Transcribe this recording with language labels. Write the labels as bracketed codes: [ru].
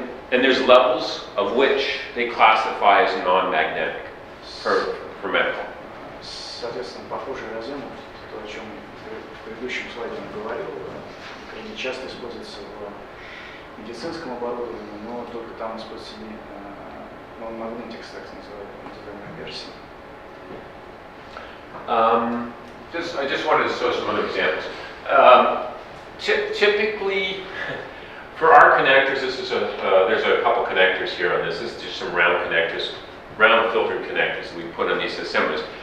[en] And there's levels of which they classify as non-magnetic for medical. [ru] Соответственно, похожие разъемы, то, о чем в предыдущем слайде он говорил, они часто используются в медицинском оборудовании, но только там используются non-magnetics, так называемая версия. [en] I just wanted to show some other examples. Typically, for our connectors, this is there's a couple connectors here on this. This is just some round connectors, round filtered connectors that we put on these assemblies.